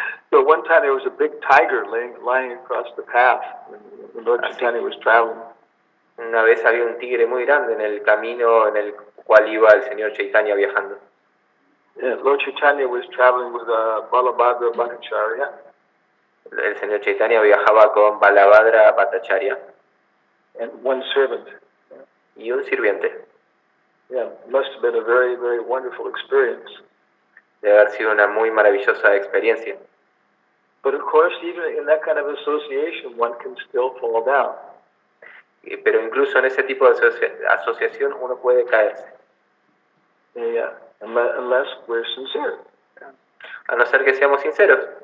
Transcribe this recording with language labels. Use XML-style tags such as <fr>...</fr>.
<en>So one time there was a big tiger lying across the path when Lord Chaitanya was traveling.</en> <es>Una vez había un tigre muy grande en el camino en el cual iba el señor Chaitanya viajando.</es> <en>Yeah, Lord Chaitanya was traveling with Balabhadra Bhattacharya.</en> <es>El señor Chaitanya viajaba con Balabhadra Bhattacharya</es> <en>And one servant.</en> <es>y un sirviente.</es> <en>Yeah, must have been a very, very wonderful experience.</en> <es>Debe haber sido una muy maravillosa experiencia.</es> <en>But of course, even in that kind of association, one can still fall down.</en> <es>Pero incluso en ese tipo de asociación uno puede caerse.</es> <en>Yeah, unless we're sincere.</en> <es>A no ser que seamos sinceros.</es>